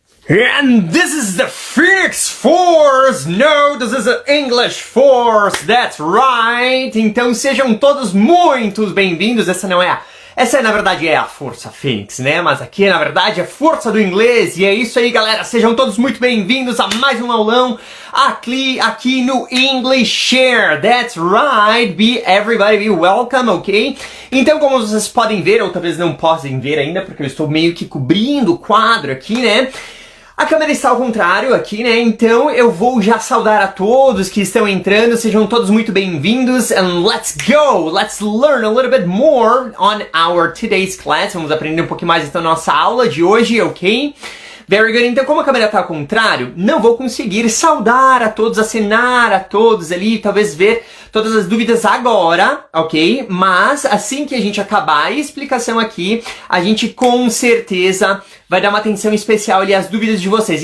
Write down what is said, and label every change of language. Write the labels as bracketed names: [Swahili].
[English] And this is the Phoenix Force! No, this is the English Force! That's right! [Portuguese] Então sejam todos muito bem-vindos. Essa na verdade é a Força Fênix, né? Mas aqui na verdade é Força do Inglês. E é isso aí, galera. Sejam todos muito bem-vindos a mais um aulão aqui no English Share. [English] That's right! Everybody be welcome, ok? [Portuguese] Então, como vocês podem ver, ou talvez não possam ver ainda, porque eu estou meio que cobrindo o quadro aqui, né? A câmera está ao contrário aqui, né? Então eu vou já saudar a todos que estão entrando. Sejam todos muito bem-vindos. [English] And let's go! Let's learn a little bit more on our today's class. [Portuguese] Vamos aprender um pouquinho mais então na nossa aula de hoje, ok? [English] Very good. [Portuguese] Então, como a câmera está ao contrário, não vou conseguir saudar a todos, acenar a todos ali, talvez ver todas as dúvidas agora, ok? Mas assim que a gente acabar a explicação aqui, a gente com certeza vai dar uma atenção especial ali às dúvidas de vocês.